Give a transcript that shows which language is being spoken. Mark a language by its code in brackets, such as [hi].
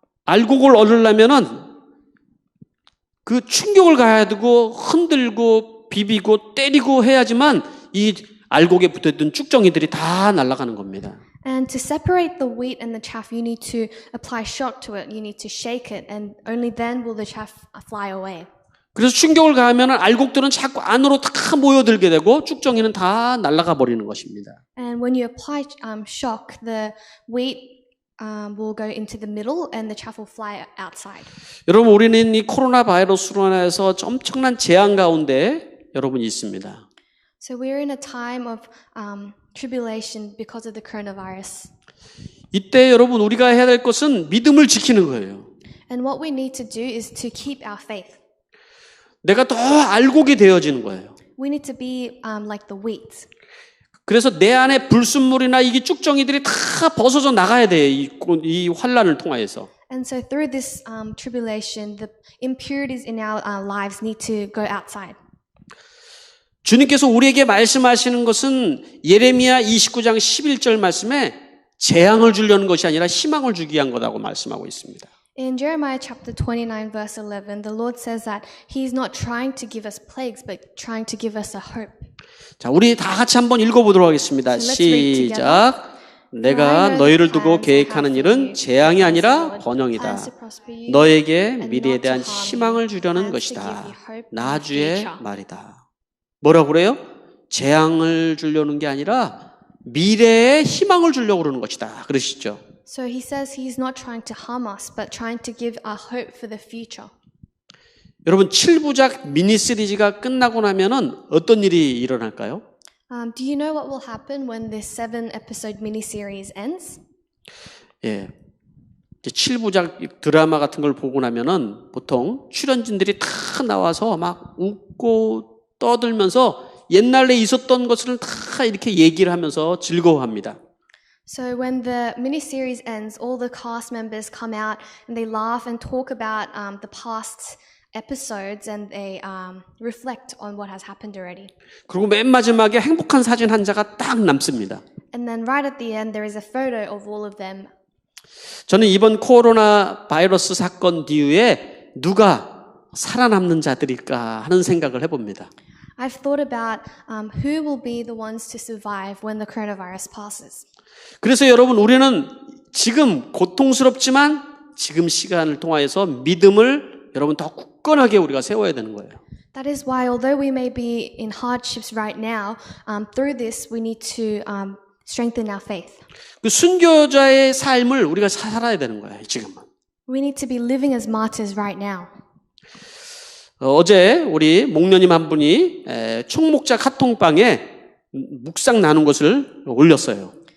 [ko] 알곡을 얻으려면은 그 충격을 가야 되고 흔들고 비비고 때리고 해야지만 이 알곡에 붙어있던 쭉정이들이 다 날아가는 겁니다. [en] And to separate the wheat and the chaff, you need to apply shock to it. You need to shake it, and only then will the chaff fly away. [ko] 그래서 충격을 가하면 알곡들은 자꾸 안으로 다 모여들게 되고 쭉정이는 다 날아가 버리는 것입니다. [en] And when you apply shock, the wheat will go into the middle, and the chaff will fly outside. [ko] 여러분, 우리는 이 코로나 바이러스로 인해서 엄청난 재앙 가운데 여러분이 있습니다. [en] So we're in a time of tribulation because of the coronavirus. [ko] 이때 여러분 우리가 해야 될 것은 믿음을 지키는 거예요. [en] And what we need to do is to keep our faith. [ko] 내가 더 알곡이 되어지는 거예요. [en] We need to be like the wheat. [ko] 그래서 내 안에 불순물이나 이게 쭉정이들이 다 벗어져 나가야 돼요. 이 환란을 통하여서. [en] And so through this tribulation, the impurities in our lives need to go outside. [ko] 주님께서 우리에게 말씀하시는 것은 예레미야 29장 11절 말씀에 재앙을 주려는 것이 아니라 희망을 주기 위한 거라고 말씀하고 있습니다. [en] In Jeremiah chapter 29 verse 11, the Lord says that He is not trying to give us plagues, but trying to give us a hope. [ko] 자, 우리 다 같이 한번 읽어보도록 하겠습니다. [en] So let's read [ko] 시작. 내가 너희를 두고 계획하는 일은 재앙이 아니라 번영이다. 너에게 미래에 대한 희망을 주려는 것이다. 나 주의 말이다. 뭐라고 그래요? 재앙을 주려는 게 아니라 미래에 희망을 주려고 그러는 것이다. 그러시죠? [en] So he says he's not trying to harm us, but trying to give a hope for the future. [ko] 여러분 7부작 미니 시리즈가 끝나고 나면은 어떤 일이 일어날까요? [en] Do you know what will happen when this 7-episode mini-series ends? [ko] 예, 7부작 드라마 같은 걸 보고 나면은 보통 출연진들이 다 나와서 막 웃고 떠들면서 옛날에 있었던 것을 다 이렇게 얘기를 하면서 즐거워합니다. [en] So when the mini-series ends, all the cast members come out and they laugh and talk about the past episodes and they reflect on what has happened already. [ko] 그리고 맨 마지막에 행복한 사진 한 장가 딱 남습니다. [en] And then right at the end, there is a photo of all of them. [ko] 저는 이번 코로나 바이러스 사건 뒤에 누가 살아남는 자들일까 하는 생각을 해봅니다. [en] I've thought about who will be the ones to survive when the coronavirus passes. [ko] 그래서 여러분 우리는 지금 고통스럽지만 지금 시간을 통하여서 믿음을 여러분 더 굳건하게 우리가 세워야 되는 거예요. [en] That is why, although we may be in hardships right now, through this we need to strengthen our faith. [ko] 그 순교자의 삶을 우리가 살아야 되는 거예요. 지금은. [en] We need to be living as martyrs right now. [ko] 어제 우리 목련님 한 분이 총목자 카톡방에 묵상 나눈 것을 올렸어요.